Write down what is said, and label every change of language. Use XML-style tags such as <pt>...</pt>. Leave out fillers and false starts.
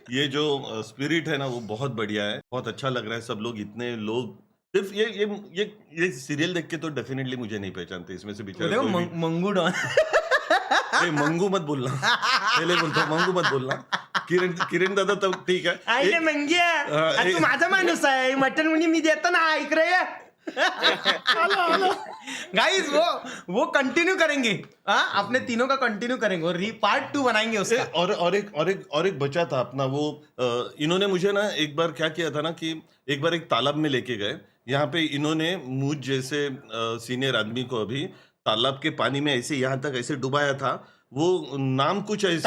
<hi>ये जो स्पिरिट है ना वो बहुत बढ़िया है, बहुत अच्छा लग रहा है। सब लोग, इतने लोग सिर्फ ये सीरियल देख के तो डेफिनेटली मुझे नहीं पहचानते, इसमें से बेचारे देखो कोई भी- मंगू डॉन ए, मंगू मत बोलना, पहले बोलतो मंगू मत बोलना।</hi> <mr>किरण दादा तर ठीक आहे। आईले मंग्या, हा, आ, तू माझा माणूस आहे, मटन मुनी मी देतो ना, ऐक रे।</mr> <hi>गाइस वो कंटिन्यू करेंगे, हाँ अपने तीनों का कंटिन्यू करेंगे, और पार्ट 2 बनाएंगे उसका। और एक बचा था अपना वो, इन्होंने मुझे ना एक बार क्या किया था ना कि एक बार एक तालाब में लेके गए, यहाँ पे इन्होंने मुझ जैसे सीनियर आदमी को अभी तालाब के पानी में ऐसे यहाँ तक ऐसे डुबाया था, वो नाम कुछ ऐसे</hi>